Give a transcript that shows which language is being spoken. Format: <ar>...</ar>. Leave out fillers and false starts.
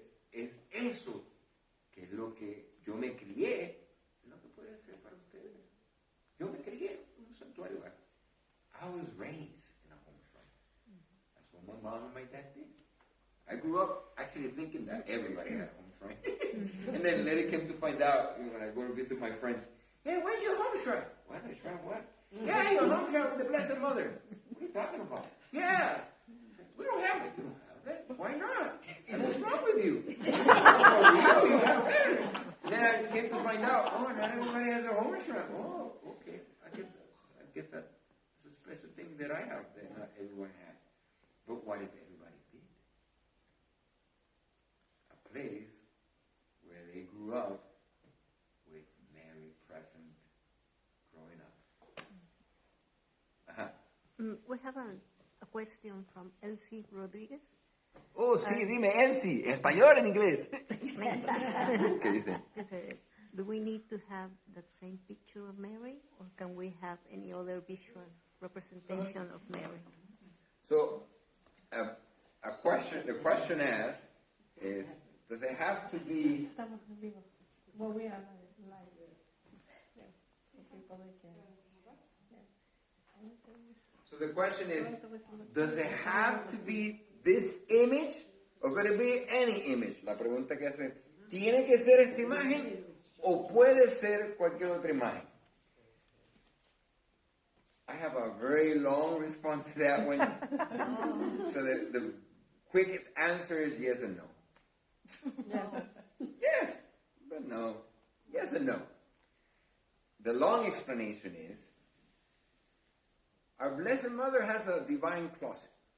<es>Es eso que es lo que yo me crié, es lo que puede ser para ustedes. Yo me crié en un santuario.</es> <en>I was raised in a home shrine. That's what my mom and my dad did. I grew up actually thinking that everybody had a home shrine. And then later came to find out, when I go to visit my friends, hey, where's your home shrine? What? A shrine of what? Yeah, your home shrine with the Blessed Mother. What are you talking about? Yeah. We don't have it. You don't have it. Why not? And what's wrong with you? Oh, you have it. And then I came to find out, oh, not everybody has a home shrine. Oh, okay. I guess that's a special thing that I have that not everyone has. But what if everybody did? A place where they grew up with Mary present growing up. We have a question from Elsie Rodriguez.</en> <es>Oh, sí, dime, Elsie, en español o en inglés. ¿Qué dice?</es> <en>Dice, do we need to have that same picture of Mary, or can we have any other visual representation of Mary? So, the question asked is, does it have to be...</en> <es>Estamos en vivo.</es> <en>Well, we are live. Yeah. So people can... So the question is, does it have to be this image or could it be any image?</en> <es>La pregunta que hace, ¿tiene que ser esta imagen o puede ser cualquier otra imagen?</es> <en>I have a very long response to that one. So the quickest answer is yes and no. Yes, but no. Yes and no. The long explanation is, our Blessed Mother has a divine closet.</en>